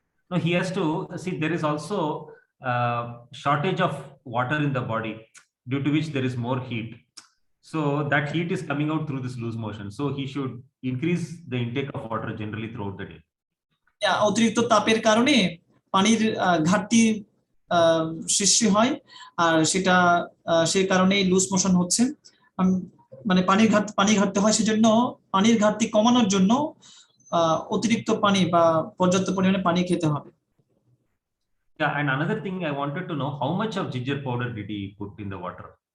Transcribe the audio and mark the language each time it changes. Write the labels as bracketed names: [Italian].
[English] no, he has to see there is also shortage of water in the body due to which there is more heat. So that heat is coming out through this loose motion. So he should increase the intake of water generally throughout the day. [Bangla] অতিরিক্ত তাপের কারণে পানির ঘাটতি সৃষ্টি হয়, আর সেটা সেই কারণেই লুজ মোশন হচ্ছে, মানে পানি ঘাটতি হয়। সেজন্য পানির ঘাটতি কমানোর জন্য অতিরিক্ত পানি বা পর্যাপ্ত পরিমাণে পানি খেতে হবে। [English] Yeah, and another thing I wanted to know, how much of ginger powder did he put in the water?